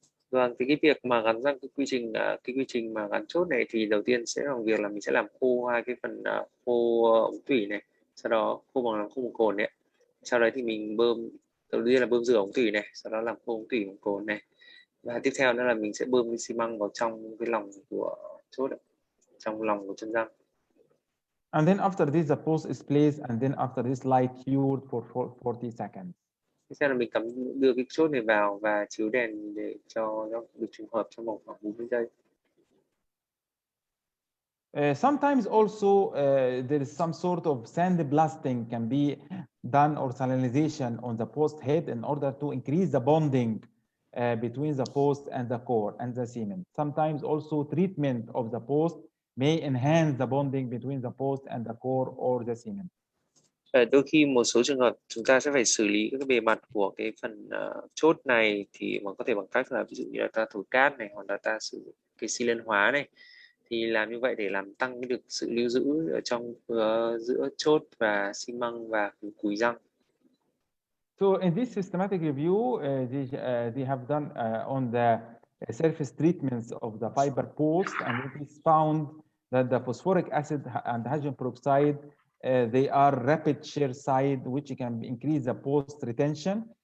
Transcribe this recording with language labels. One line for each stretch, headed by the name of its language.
Vietnamese: Vâng, thì cái việc mà gắn răng, cái quy trình mà gắn chốt này thì đầu tiên sẽ là việc là mình sẽ làm khô hai cái phần khô ống tủy này, sau đó khô bằng cồn này. Sau đấy thì mình đầu tiên là bơm rửa ống tủy này, sau đó làm khô ống tủy bằng cồn này, và tiếp theo nữa là mình sẽ bơm cái xi măng vào trong cái lòng của chốt này, trong lòng của chân răng.
English: And then after this the post is placed, and then after this light cured for 40 seconds.
Vietnamese: Tiếp theo là mình đưa cái chốt này vào và chiếu đèn để cho nó được trùng hợp trong vòng khoảng 40 giây.
English: Sometimes also there is some sort of sandblasting can be done, or salinization on the post head, in order to increase the bonding between the post and the core and the cement. Sometimes also treatment of the post may enhance the bonding between the post and the core or the cement.
Vietnamese: Đôi khi một số trường hợp chúng ta sẽ phải xử lý các bề mặt của cái phần chốt này thì mà có thể bằng cách là ví dụ như là ta thổi cát này, hoặc là ta sử dụng cái xi lanh hóa này, thì làm như vậy để làm tăng được sự lưu giữ ở trong giữa chốt và xi măng và cùi răng.
English: So in this systematic review, they have done on the surface treatments of the fiber post, and it is found that the phosphoric acid and hydrogen peroxide they are rapid shear side, which can increase the post retention,